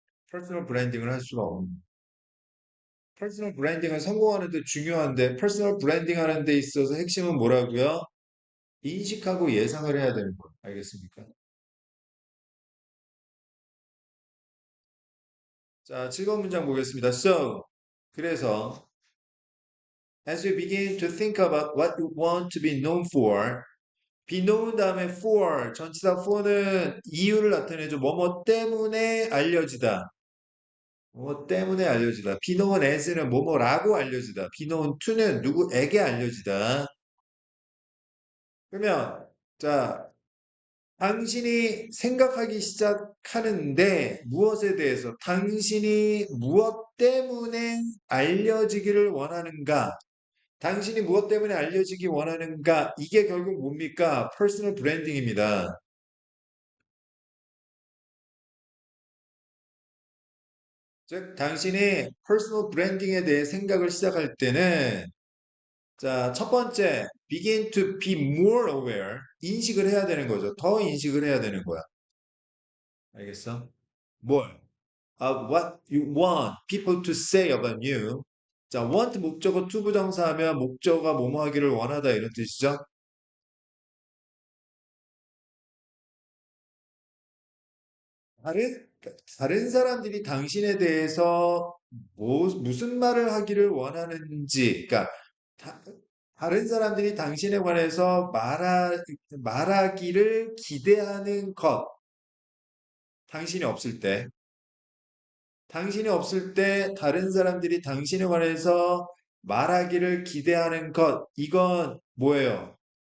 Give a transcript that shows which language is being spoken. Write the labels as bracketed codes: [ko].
[ko] 퍼스널 브랜딩을 할 수가 없는. 퍼스널 브랜딩은 성공하는 데 중요한데, 퍼스널 브랜딩 하는 데 있어서 핵심은 뭐라고요? 인식하고 예상을 해야 되는 거예요. 알겠습니까? 자, 즐거운 문장 보겠습니다. [en] So, [ko] 그래서, [en] as you begin to think about what you want to be known for, be known [ko] 다음에 [en] for, [ko] 전치사 for는 이유를 나타내죠. 뭐뭐 때문에 알려지다. 뭐뭐 때문에 알려지다. be known as는 뭐뭐라고 알려지다. be known to는 누구에게 알려지다. 그러면, 자, 당신이 생각하기 시작하는데 무엇에 대해서 당신이 무엇 때문에 알려지기를 원하는가? 당신이 무엇 때문에 알려지기 원하는가? 이게 결국 뭡니까? 퍼스널 브랜딩입니다. 즉, 당신이 퍼스널 브랜딩에 대해 생각을 시작할 때는 자, 첫 번째, [en] begin to be more aware. [ko] 인식을 해야 되는 거죠. 더 인식을 해야 되는 거야. 알겠어? 뭘? [en] Of what you want people to say about you. [ko] 자, want 목적어 투부정사하면 목적어가 뭐뭐 하기를 원하다 이런 뜻이죠. 다른 다른 사람들이 당신에 대해서 무슨 말을 하기를 원하는지, 그러니까 다, 다른 사람들이 당신에 관해서 말하기를 기대하는 것, 당신이 없을 때, 당신이 없을 때 다른 사람들이 당신에 관해서 말하기를 기대하는 것, 이건 뭐예요?